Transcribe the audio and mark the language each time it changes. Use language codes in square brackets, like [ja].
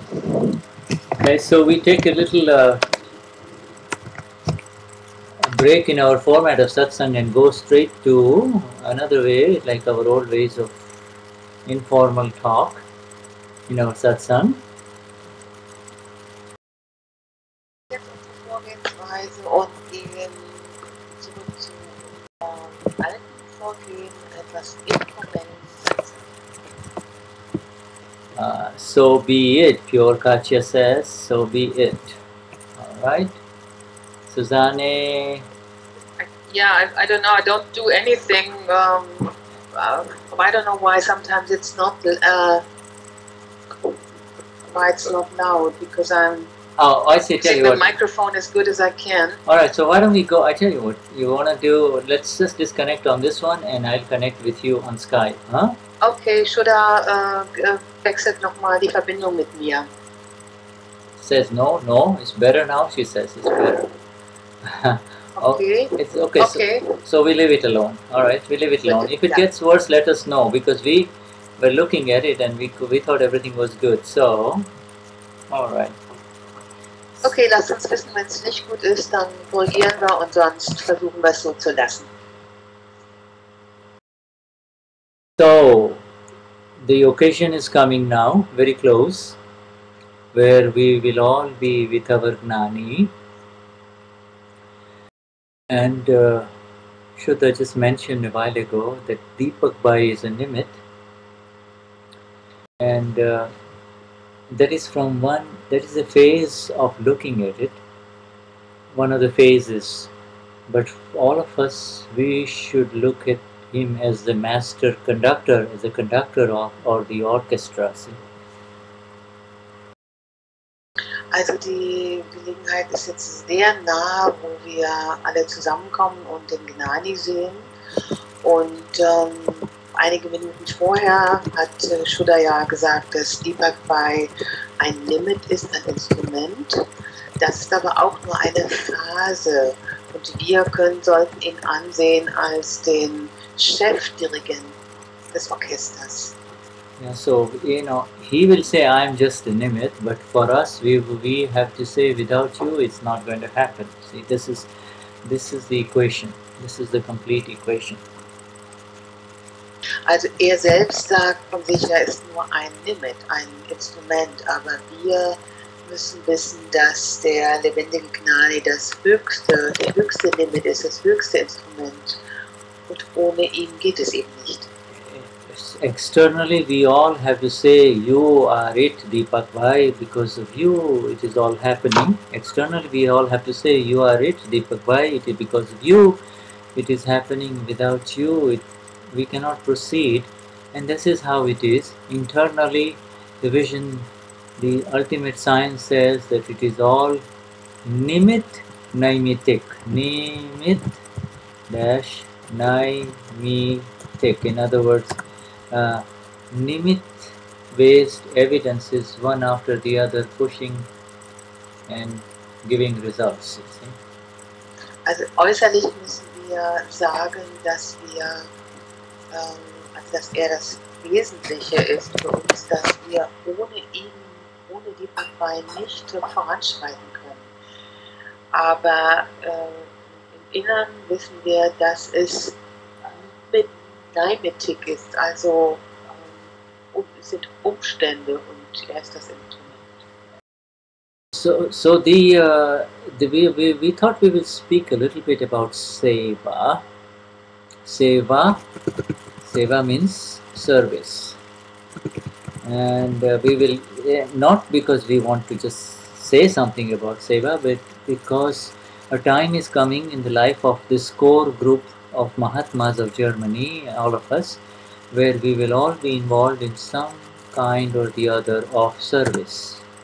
[en] Okay, so we take a little break in our format of satsang and go straight to another way, like our old ways of informal talk in our satsang. [de] Jetzt unsere Vorgehensweise und gehen zurück zu unserem alten Vorgehen, etwas informellen Satsang. [en] So be it, Pure Katya says, so be it. Alright. Susanne? Yeah, I don't know, I don't do anything. I don't know why sometimes it's not why it's not loud, because I'm I see, tell using you the what. microphone as good as I can. Alright, so why don't we go, I tell you what, you wanna do, let's just disconnect on this one and I'll connect with you on Skype, huh? [de] Okay, Shuddha wechselt nochmal die Verbindung mit mir. [en] Says no, it's better now, she says, it's better. Okay. It's okay. Okay. So we leave it alone. All right, we leave it alone. If it gets worse, let us know, because we were looking at it and we thought everything was good. So, all right. [de] Okay, lasst uns wissen, wenn es nicht gut ist, dann korrigieren wir und sonst versuchen wir es so zu lassen. [en] So, the occasion is coming now, very close, where we will all be with our Gnani. And Shuddha just mentioned a while ago that Deepak Bhai is a nimit. And that is a phase of looking at it, one of the phases. But all of us, we should look at him as the master conductor, as the conductor of or the orchestra. See? [de] Also die Gelegenheit ist jetzt sehr nah, wo wir alle zusammenkommen und den Gnani sehen. Und einige Minuten vorher hat Shuddha ja gesagt, dass Deepak Bhai ein Limit ist, ein Instrument. Das ist aber auch nur eine Phase. Und wir sollten ihn ansehen als den Chefdirigent des Orchesters. [en] Yeah, so he will say, "I'm just a nimit," but for us, we have to say, "Without you, it's not going to happen." See, this is the equation. This is the complete equation. [de] Also selbst sagt von sich, ist nur ein Limit, ein Instrument, aber wir müssen wissen, dass der lebendige Gnani der höchste Limit ist, das höchste Instrument. Und ohne ihn geht es eben nicht. [en] Externally, we all have to say, "You are it, Deepak Bhai, because of you it is all happening." Externally, we all have to say, "You are it, Deepak Bhai, it is because of you it is happening. Without you, we cannot proceed." And this is how it is. Internally, the vision, the ultimate science says that it is all nimit naimitik. Nimit dash naimitik. In other words, nimit based evidences, one after the other, pushing and giving results. You see? [de] Also äußerlich müssen wir sagen, dass wir, also dass er das Wesentliche ist für uns, dass wir ohne ihn, ohne die Bhagwan nicht voranschreiten können. Aber im Inneren wissen wir, dass es mit Naimetik ist, also es sind Umstände und er ist das Instrument. [en] So we thought we will speak a little bit about Seva. Seva means service, and we will not because we want to just say something about Seva, but because a time is coming in the life of this core group of Mahatmas of Germany, all of us, where we will all be involved in some kind or the other of service.